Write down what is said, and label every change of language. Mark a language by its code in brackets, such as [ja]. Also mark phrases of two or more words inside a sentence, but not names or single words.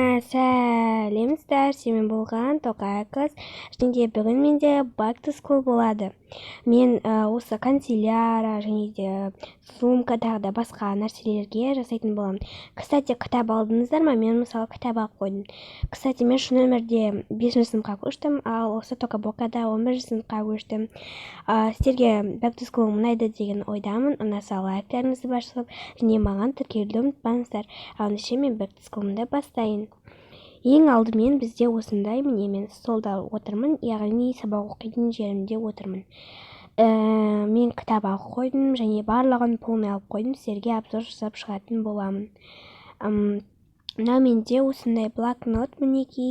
[kk] Сәлемдер, сенімен болған Тоқай қыз. Және де бүгін менде [en] back to school [kk] болады. Мен осы канцеляра және де сумка тағы да басқа нәрселерге жасайтын боламын. Кстати, кітап алдыңыздар ма? Мен мысалы кітап алып қойдым. Кстати, мен шу нөмірде 5 сыныпқа көштім, ал осы Токабокада 11 сыныпқа көштім. Сіздерге [en] back to school [kk] ұнайды деген ойдамын. Ұнаса лайктарыңызды басып, және маған тіркелуді ұмытпаңыздар. Ендеше мен [en] back to school'ымды [kk] бастайын. Ең алдымен бізде осындай, міне мен столда отырмын, яғни сабақ оқитын жерімде отырмын. Мен кітап алып қойдым және барлығын полный алып қойдым, сіздерге обзор жасап шығатын боламын. Мына менде осындай блокнот мінекей.